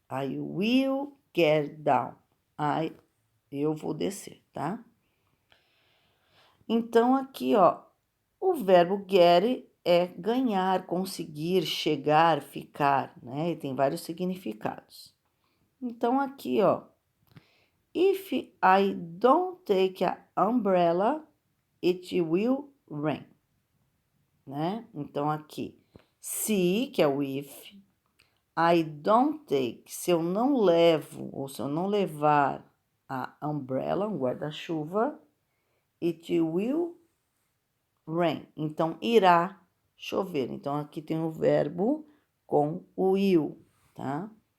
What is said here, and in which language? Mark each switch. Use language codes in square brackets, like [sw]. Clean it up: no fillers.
[en] I will get down. [pt] Eu vou descer, tá? Então, aqui, ó, o verbo get é ganhar, conseguir, chegar, ficar, né? E tem vários significados. Então, aqui, ó, [en] if I don't take a umbrella, it will rain, né? [pt] Então, aqui, se, que é o if, [en] I don't take, [pt] se eu não levo, ou se eu não levar [en] a umbrella, [pt] um guarda-chuva, [en] it will rain. [pt] Então, irá chover. Então, aqui tem o verbo com o will, tá?